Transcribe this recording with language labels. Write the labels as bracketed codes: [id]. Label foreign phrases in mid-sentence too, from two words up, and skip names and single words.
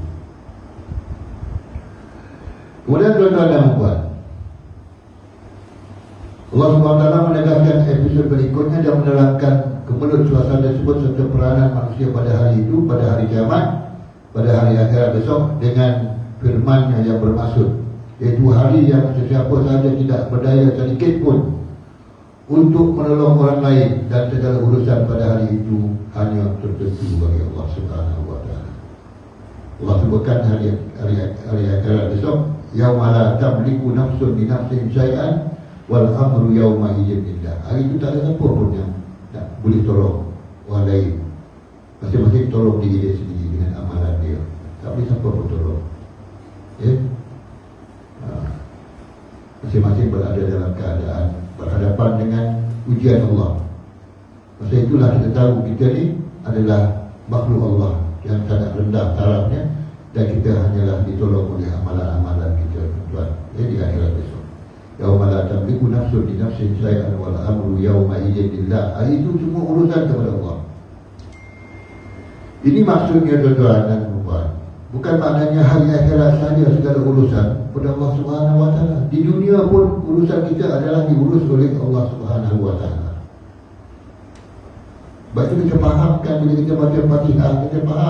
[ms] Kemudian tuan-tuan dan puan, Allah SWT menegaskan episod berikutnya dan menerangkan kemelut suasana tersebut serta peranan manusia pada hari itu, pada hari kiamat, pada hari akhirat besok, dengan firman-Nya yang bermaksud, iaitu hari yang sesiapa sahaja tidak berdaya sedikit pun untuk menolong orang lain, dan segala urusan pada hari itu hanya tertentu bagi Allah [ar] سبحانه وتعالى. [ms] Allah sebutkan hari akhirat besok, [ar] يوم لا تملك نفس لنفس شيئا والأمر يومئذ لله. [ms] Hari itu tak ada siapa pun yang tak boleh tolong orang lain. Masing-masing tolong diri dia sendiri dengan amalan dia. Tak boleh siapa pun tolong. Masing-masing berada dalam keadaan berhadapan dengan ujian Allah. Masa itulah kita tahu kita ni adalah makhluk Allah yang sangat rendah tarafnya, dan kita hanyalah ditolong oleh amalan-amalan kita, tuan. Di akhirat besok, [ar] يوم لا تملك نفس لنفس شيئا والأمر يومئذ لله. [ms] Hari itu semua urusan kepada Allah. Ini maksudnya, tuan-tuan dan puan. Bukan maknanya hari akhirat saja segala urusan kepada Allah [ar] سبحانه وتعالى. [ms] Di dunia pun urusan kita adalah diurus oleh Allah [ar] سبحانه وتعالى. [ms] Baca kita fahamkan, bila kita baca Fatihah kita faham.